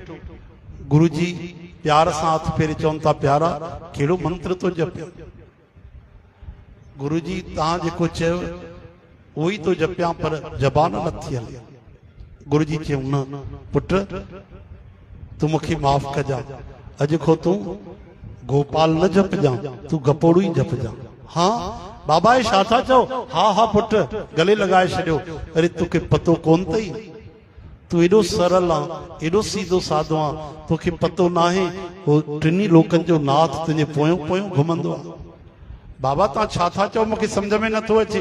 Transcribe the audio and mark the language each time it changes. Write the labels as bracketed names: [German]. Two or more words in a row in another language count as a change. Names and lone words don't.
[Sindhi] गुरु जी प्यार सां हथ फेरे चवनि था, प्यारा कहिड़ो मंत्र तो जपियो? गुरु जी तव्हां जेको चयो उहो ई तो जपियां, पर ज़बान नथी हले। गुरु जी चयो, न पुट तू मूंखे माफ़ कजा, अॼु खो तूं गोपाल न जपजां, तू गपोड़ू ही जपजां। हाँ बाबा ये छा था चओ? हा हा पुट, गले लगाए छॾियो। अरे तोखे पतो कोन तई तू एॾो सरल आहे, एॾो सीधो साधो आहे, तोखे पतो न आहे उहो टिनी लोकनि जो नाथ तुंहिंजे पोयों पोयों घुमंदो आहे। बाबा तव्हां छा था चओ, मूंखे सम्झ में नथो अचे।